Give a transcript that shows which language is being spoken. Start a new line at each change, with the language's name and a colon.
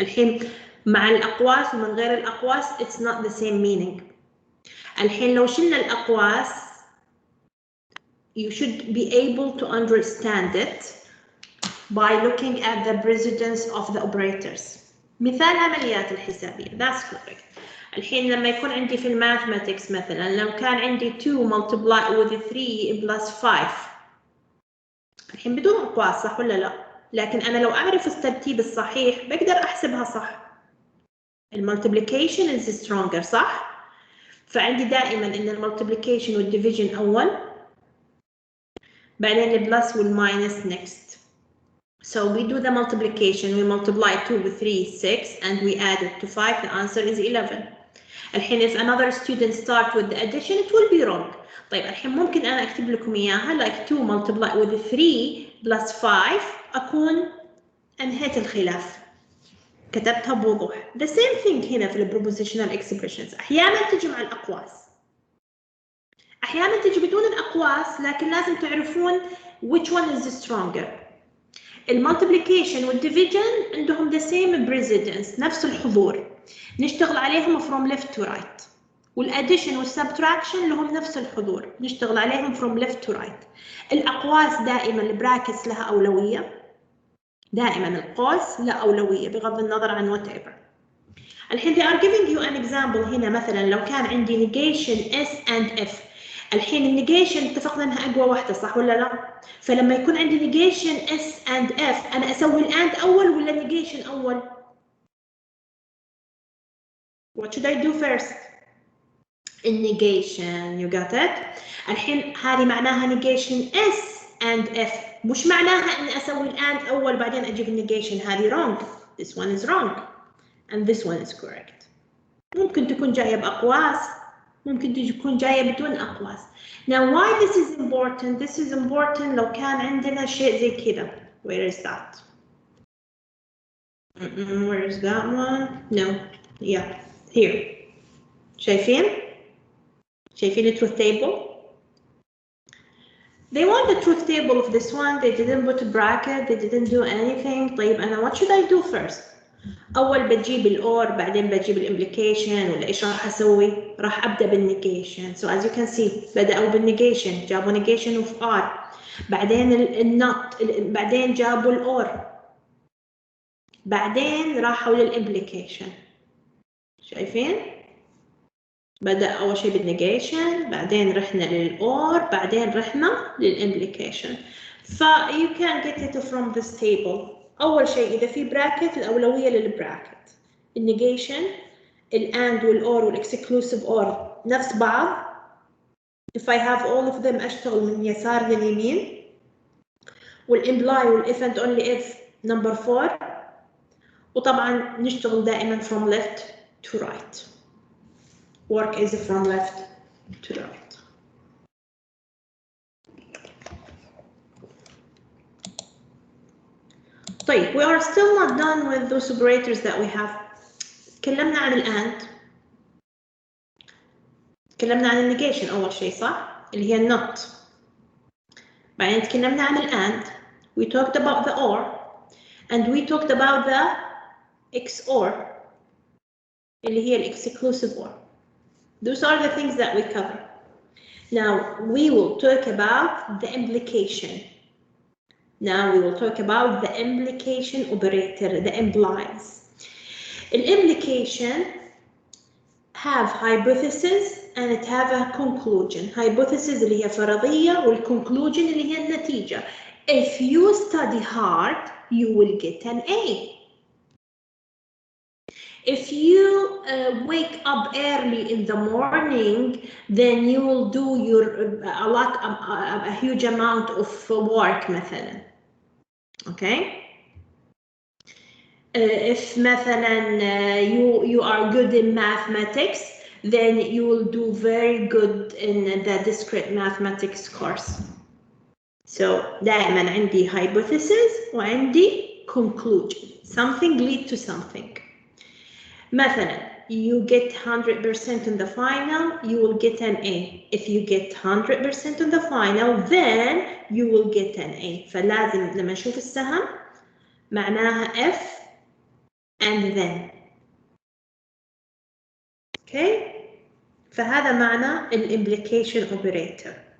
Arabic: الحين مع الأقواس ومن غير الأقواس
English: it's not the same meaning.
Arabic: الحين لو شلنا الأقواس
English: you should be able to understand it by looking at the precedence of the operators.
Arabic: مثال عمليات الحسابية.
English: That's correct.
Arabic: الحين لما يكون عندي في الماثماتكس مثلا لو كان عندي
English: 2 multiply with 3 plus 5
Arabic: الحين بدون أقواس صح ولا لا؟ لكن أنا لو أعرف الترتيب الصحيح بقدر أحسبها صح. المultiplication
English: is stronger
Arabic: صح؟ فعندي دائما إن المultiplication والdivision أول بعدين البلس والماينس next.
English: So we do the multiplication. We multiply 2 with 3, 6, and we add it to 5. The answer is 11. الحين if another student start with the addition, it will be wrong.
Arabic: طيب الحين ممكن أنا أكتب لكم إياها
English: like 2 multiply with 3 plus 5
Arabic: أكون أنهيت الخلاف. كتبتها بوضوح.
English: The same thing
Arabic: هنا في البروبوزيشنال
English: expressions.
Arabic: أحيانا تجي مع الأقواس. أحيانا تجي بدون الأقواس لكن لازم تعرفون
English: which one is stronger.
Arabic: المultiplication والdivision عندهم
English: the same precedence
Arabic: نفس الحضور. نشتغل عليهم
English: from left to right.
Arabic: والaddition والsubtraction لهم نفس الحضور. نشتغل عليهم
English: from left to right.
Arabic: الأقواس دائما البراكتس لها أولوية. دائما القوس لا أولوية بغض النظر عن whatever.
English: الحين they are giving you an example
Arabic: هنا مثلا لو كان عندي
English: negation S and F.
Arabic: الحين النيجيشن اتفقنا انها اقوى واحده صح ولا لا؟ فلما يكون عندي negation S and F انا اسوي الأند اول ولا negation اول؟
English: What should I do first?
Arabic: النيجيشن
English: you got it؟
Arabic: الحين هذه معناها negation S and F مش معناها اني اسوي الأند اول بعدين اجيب النيجيشن هذه wrong.
English: This one is wrong and this one is correct.
Arabic: ممكن تكون جايه باقواس ممكن تكون جايه بدون اقواس.
English: Now why this is important? This is important
Arabic: لو كان عندنا شيء زي كذا.
English: Where is that? Where is that one? No. Yeah. Here. شايفين the truth table? They want the truth table of this one. They didn't put a bracket. They didn't do anything.
Arabic: طيب أنا
English: what should I do first?
Arabic: أول بجيب الأور بعدين بجيب الإمبليكيشن ولا إيش راح أسوي؟ راح أبدأ بالنيجيشن.
English: So as you can see
Arabic: بدأوا بالنيجيشن جابوا نيجيشن of R بعدين النوت بعدين جابوا الأور بعدين راحوا للإمبليكيشن. شايفين؟ بدأ أول شيء بالنيجيشن بعدين رحنا للأور بعدين رحنا للإمبليكيشن.
English: ف you can get it from this table.
Arabic: أول شيء إذا في براكت الأولوية للبراكت. النيجيشن الأند والأور والإكسكلوسيف أور نفس بعض.
English: If I have all of them
Arabic: أشتغل من يسار لليمين. والإمبلاي والإف
English: and only if number 4.
Arabic: وطبعا نشتغل دائما
English: from left to right. Work is from left to right. طيب we are still not done with those operators that we have.
Arabic: تكلمنا عن الأند تكلمنا عن النيجيشن أول شيء صح اللي هي النوت بعدين تكلمنا عن الأند
English: we talked about the or and we talked about the XOR
Arabic: اللي هي
English: exclusive or. Those are the things that we cover. Now we will talk about the implication. Now we will talk about the implication operator, the implies. The implication have hypothesis and it have a conclusion.
Arabic: Hypothesis اللي هي فرضية والconclusion اللي هي النتيجة.
English: If you study hard, you will get an A. If you wake up early in the morning, then you will do a huge amount of work مثلا. Okay. If مثلا you are good in mathematics, then you will do very good in the discrete mathematics course. So
Arabic: دائما عندي
English: hypothesis وعندي conclusion. Something lead to something. مثلا you get 100% in the final, you will get an A. If you get 100% in the final, then you will get an A.
Arabic: فلازم لما نشوف السهم معناها
English: F and then.
Arabic: Okay? فهذا معنى الimplication operator.